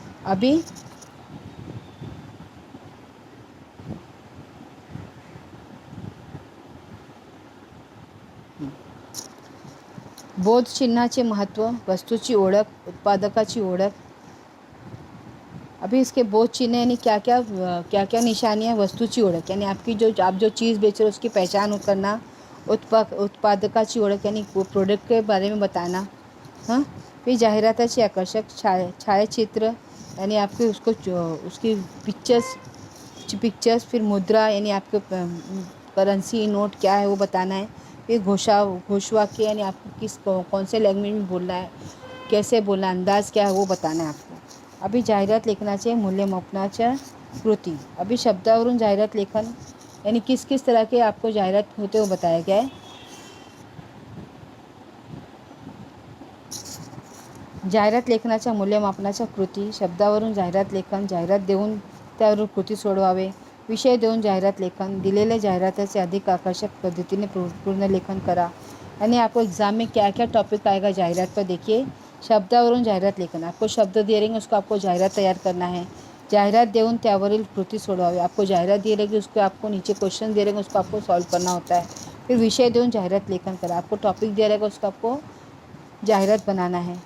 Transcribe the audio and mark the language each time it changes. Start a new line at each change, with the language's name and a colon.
Marathi: अभी बोध चिन्हाचे महत्त्व, वस्तूची ओळख, उत्पादकाची ओळख।
Hindi: अभी इसके बोध चिन्ह यानी क्या क्या निशानियाँ?
Marathi: वस्तूची ओळख
Hindi: यानी आपकी जो आप जो चीज़ बेच रहे हो उसकी पहचान करना।
Marathi: उत्पादकाची ओळख
Hindi: यानी वो प्रोडक्ट के बारे में बताना। हाँ, फिर
Marathi: जाहिराताची आकर्षक छायाचित्र
Hindi: यानी आपके उसकी पिक्चर्स, फिर मुद्रा यानी आपके करेंसी नोट क्या है वो बताना है। फिर घोषवाक्य यानी आपको कौन से लैंग्वेज में बोलना है, कैसे बोलना, अंदाज़ क्या है वो बताना है आपको।
Marathi: अभी जाहिरात लेखनाचे मूल्यमापनाच्या कृती।
Hindi: अभी
Marathi: शब्दावरून जाहिरात लेखन
Hindi: यानी किस किस तरह के आपको जाहिरात होते हुए बताया गया है।
Marathi: जाहिरात लेखनाच्या मूल्यमापनाच्या कृती, शब्दावरून जाहिरात लेखन, जाहिरात देऊन त्यावरून कृती सोडवावे, विषय देऊन जाहिरात लेखन, दिलेल्या जाहिरातीचे अधिक आकर्षक पद्धतीने पूर्ण लेखन करा।
Hindi: यानी आपको एग्ज़ाम में क्या क्या टॉपिक आएगा जाहिरात पर, देखिए।
Marathi: शब्दावरून जाहिरात लेखन,
Hindi: आपको शब्द दिए रहेंगे उसको आपको जाहिरात तैयार करना है।
Marathi: जाहिरात देऊन त्यावरील कृती सोडवावे,
Hindi: आपको जाहिरात दी रहेगी उसको आपको नीचे क्वेश्चन दे रहेंगे उसको आपको सॉल्व करना होता है। फिर
Marathi: विषय देऊन जाहिरात लेखन करा,
Hindi: आपको टॉपिक दिया रहेगा उसको आपको जाहिरात बनाना है।